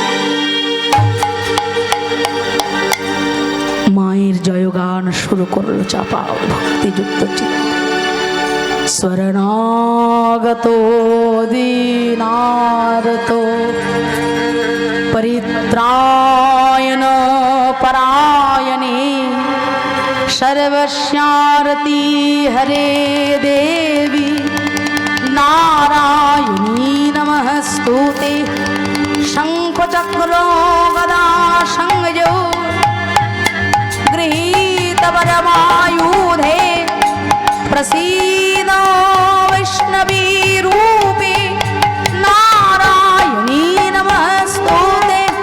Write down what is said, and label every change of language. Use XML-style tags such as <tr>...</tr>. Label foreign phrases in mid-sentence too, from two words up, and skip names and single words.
<bn>মায়ের জয়গান শুরু করলো চাপাল ভক্তিযুক্ত চিত্তে।</bn> <sa>শরণাগত দীনার্ত পরিত্রায়ণ পরায়ণে सर्वस्यारती हरे देवी नारायणी नमस्तुते। शंख चक्रो गदा संगजो गृहीत वरमायुधे प्रसीद वैष्णवी रूपे नारायणी नमस्तुते।</sa>